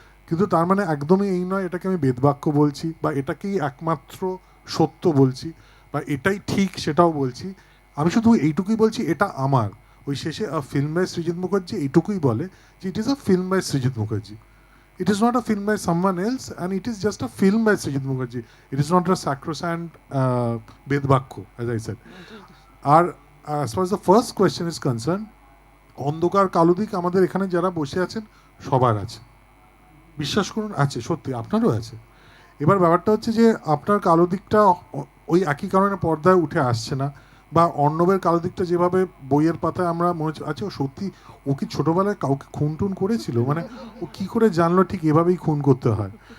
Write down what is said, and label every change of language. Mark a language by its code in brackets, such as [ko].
[bn] কিন্তু তার মানে একদমই এই নয় এটাকে আমি বেদবাক্য বলছি বা এটাকেই একমাত্র সত্য বলছি বা এটাই ঠিক সেটাও বলছি। আমি শুধু এইটুকুই বলছি এটা আমার। ওই শেষে [en] a film by Srijit Mukherji [bn] এইটুকুই বলে যে [en] It is a film by Srijit Mukherji. It is not a film by someone else, and it is just a film by Srijit Mukherji. It is not a sacrosanct bedbakko, as I said. [bn] আর [en] as far as the first question is concerned, [bn] অন্ধকার কালো দিক আমাদের এখানে যারা বসে আছেন সবার আছে, বিশ্বাস করুন আছে, সত্যি আপনারও আছে। এবার ব্যাপারটা হচ্ছে যে আপনার কালো দিকটা ওই একই কারণে পর্দায় উঠে আসছে না, বা অর্ণবের কালো দিকটা যেভাবে বইয়ের পাতায় আমরা মনে হচ্ছে আচ্ছা ও সত্যি ও কি ছোটোবেলায় কাউকে খুন টুন করেছিল, মানে ও কী করে জানলো ঠিক এভাবেই খুন করতে হয়।